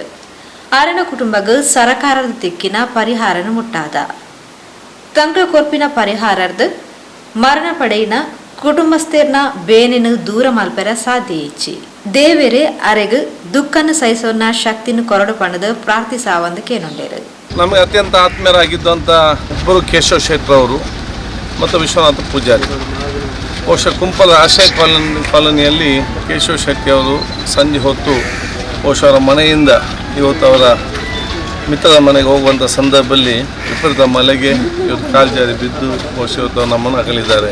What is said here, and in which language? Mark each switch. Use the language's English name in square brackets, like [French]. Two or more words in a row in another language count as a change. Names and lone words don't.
[Tulu] ಆರನ ಕುಟುಂಬಗ್ ಸರಕಾರದ ತಿಕ್ಕಿನ ಪರಿಹಾರನ ಮುಟ್ಟಾದ ತಂಗಳ ಕೊರ್ಪಿನ ಪರಿಹಾರದ ಮರಣ ಪಡೆಯಿನ ಕುಟುಂಬಸ್ಥೇರ್ನ ಬೇನೆನು ದೂರ ಮಲ್ಪೆರ ಸಾಧ್ಯ ಇಚ್ಚಿ ದೇವೇರೆ ಅರೆಗ್ ದುಃಖನ ಸಹಿಸೋನ ಶಕ್ತಿನ ಕೊರಡು ಪಣದ ಪ್ರಾರ್ಥಿಸಾವಂದು ಕೇನೊಂಡೇರು. [Kannada] ನಮಗೆ ಅತ್ಯಂತ ಆತ್ಮೀಯರಾಗಿದ್ದಂಥ ಇಬ್ಬರು ಕೇಶವ ಶೆಟ್ರ್ ಅವರು ಮತ್ತು ವಿಶ್ವನಾಥ ಪೂಜಾರಿ ಬಹುಶಃ ಕುಂಪಲ ಆಶ್ರಯ ಕಾಲೋನಿಯಲ್ಲಿ ಕೇಶವ ಶೆಟ್ಟಿ ಅವರು ಸಂಜೆ ಹೊತ್ತು ಬಹುಶಃ ಅವರ ಮನೆಯಿಂದ ಇವತ್ತು ಅವರ ಮಿತ್ರದ ಮನೆಗೆ ಹೋಗುವಂಥ ಸಂದರ್ಭದಲ್ಲಿ ವಿಪರೀತ ಮಳೆಗೆ ಇವತ್ತು ಕಾಲ್ಜಾರಿ ಬಿದ್ದು ಬಹುಶಃ ಇವತ್ತು ನಮ್ಮನ್ನು ಅಗಲಿದ್ದಾರೆ.